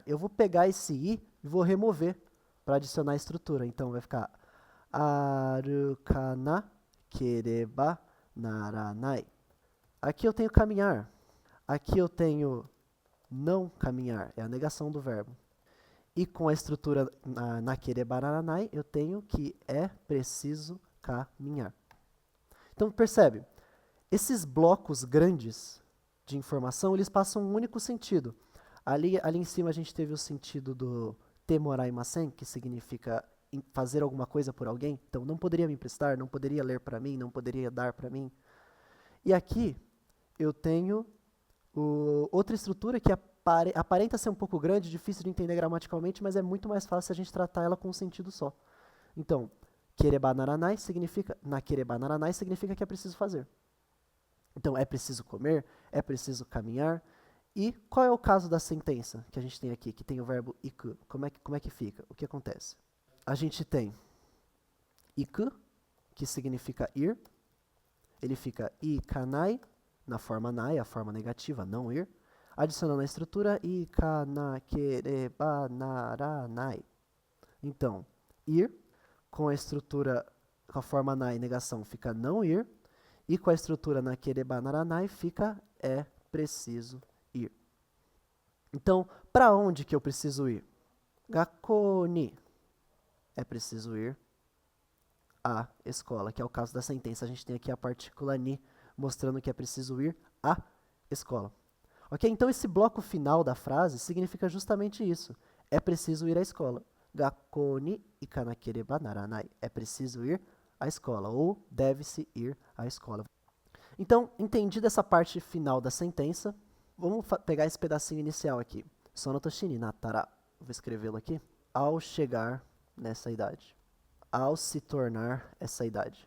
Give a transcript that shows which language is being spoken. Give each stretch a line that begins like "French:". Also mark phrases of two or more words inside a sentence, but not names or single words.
Portuguese: Eu vou pegar esse i e vou remover para adicionar a estrutura. Então, vai ficar
Japanese: 歩かなければならない.
Portuguese: Aqui eu tenho caminhar. Aqui eu tenho não caminhar. É a negação do verbo. E com a estrutura
Japanese: なければならない,
Portuguese: eu tenho que é preciso caminhar. Então, percebe? Esses blocos grandes de informação, eles passam um único sentido. Ali em cima a gente teve o sentido do temoraimasen, que significa fazer alguma coisa por alguém. Então, não poderia me emprestar, não poderia ler para mim, não poderia dar para mim. E aqui eu tenho outra estrutura que aparenta ser um pouco grande, difícil de entender gramaticalmente, mas é muito mais fácil a gente tratar ela com um sentido só. Então,
Japanese: ければならない なければならない
Portuguese: significa que é preciso fazer. Então, é preciso comer, é preciso caminhar, E qual é o caso da sentença que a gente tem aqui, que tem o verbo iku? Como é que fica? O que acontece? A gente tem iku, que significa ir. Ele fica ikanai, na forma nai, a forma negativa, não ir. Adicionando a estrutura
Japanese: 行かなければならない.
Portuguese: Então, ir, com a estrutura, com a forma nai, negação, fica não ir. E com a estrutura
Japanese: なければならない,
Portuguese: fica é preciso ir. Então, para onde que eu preciso ir?
Japanese: 学校に.
Portuguese: É preciso ir à escola, que é o caso da sentença. A gente tem aqui a partícula ni, mostrando que é preciso ir à escola. Ok? Então, esse bloco final da frase significa justamente isso. É preciso ir à escola.
Japanese: 学校に行かなければならない.
Portuguese: É preciso ir à escola, ou deve-se ir à escola. Então, entendida essa parte final da sentença, vamos pegar esse pedacinho inicial aqui.
Japanese: その年になったら.
Portuguese: Vou escrevê-lo aqui. Ao chegar nessa idade. Ao se tornar essa idade.